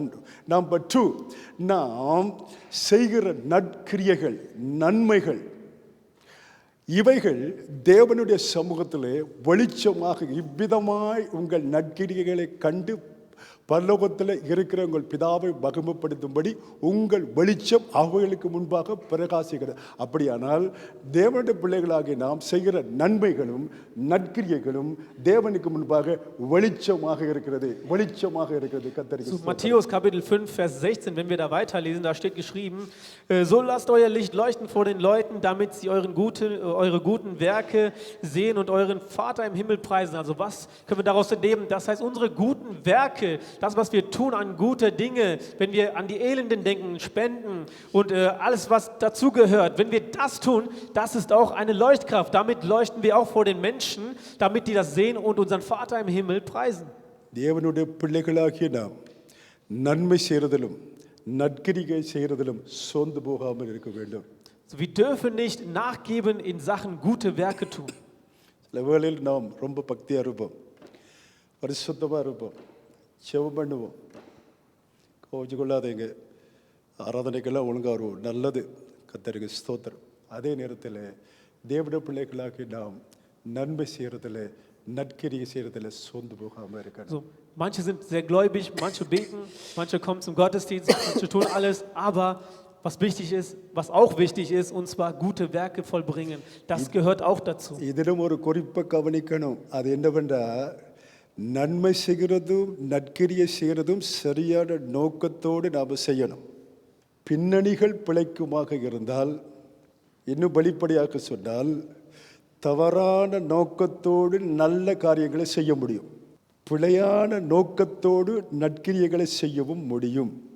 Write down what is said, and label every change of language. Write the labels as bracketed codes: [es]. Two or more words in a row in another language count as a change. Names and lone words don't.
[ta] நம்பர் 2, நாம் செய்கிற நற்கிரியைகள், நன்மைகள், இவைகள் தேவனுடைய சமூகத்திலே வெளிச்சமாக, இவ்விதமாய் உங்கள் நற்கிரியைகளை கண்டு பரலோகத்தில் இருக்கிற உங்கள் பிதாவை மகிமைப்படுத்தும்படி உங்கள் வெளிச்சம் அவைகளுக்கு முன்பாக பிரகாசிக்கிறது. அப்படியானால் தேவனுடைய பிள்ளைகளாகிய நாம் செய்கிற நன்மைகளும் நற்கிரியைகளும் தேவனுக்கு முன்பாக வெளிச்சமாக இருக்கிறது. கர்த்தருக்கு. [de] Matthäus Kapitel 5, Vers 16, wenn wir da weiterlesen, da steht geschrieben, so lasst euer Licht leuchten vor den Leuten, damit sie eure guten Werke sehen und euren Vater im Himmel preisen. Also was können wir daraus entnehmen? Das heißt, unsere guten Werke, das, was wir tun an gute Dinge, wenn wir an die Elenden denken, spenden und alles, was dazugehört, wenn wir das tun, das ist auch eine Leuchtkraft. Damit leuchten wir auch vor den Menschen, damit die das sehen und unseren Vater im Himmel preisen. [ta] தேவனுடைய பிள்ளைகளாகிய நாம் நன்மை செய்கிறதிலும் நற்கிரிகை செய்கிறதிலும் சோர்ந்து போகாமல் இருக்க வேண்டும். [de] So, wir dürfen nicht nachgeben in Sachen gute Werke tun. [ta] சில வேளையில் நாம் ரொம்ப பக்தியாக இருப்போம், பரிசுத்தமாக இருப்போம், செவம் பண்ணுவோம், கோவிச்சு கொள்ளாதீங்க, ஆராதனைக்கெல்லாம் ஒழுங்காக வருவோம், நல்லது, கர்த்தருக்கு ஸ்தோத்திரம். அதே நேரத்தில் தேவனுடைய பிள்ளைகளாகி நாம் நன்மை செய்கிறதில் நற்கிரியை செய்கிறதில் சோர்ந்து போகாமல் இருக்கணும். [de] So, manche sind sehr gläubig, manche beten, manche kommen zum Gottesdienst, manche tun alles, aber was auch wichtig ist, und zwar gute Werke vollbringen, das gehört auch dazu. [ta] இதிலும் ஒரு குறிப்பை கவனிக்கணும். அது என்னவென்றா, நன்மை செய்கிறதும் நற்கிரியை செய்கிறதும் சரியான நோக்கத்தோடு நாம் செய்யணும். பின்னணிகள் பிழைக்குமாக இருந்தால், இன்னும் வெளிப்படையாக சொன்னால், தவறான நோக்கத்தோடு நல்ல காரியங்களை செய்ய முடியும், பிழையான நோக்கத்தோடு நற்கிரியைகளை செய்யவும் முடியும்.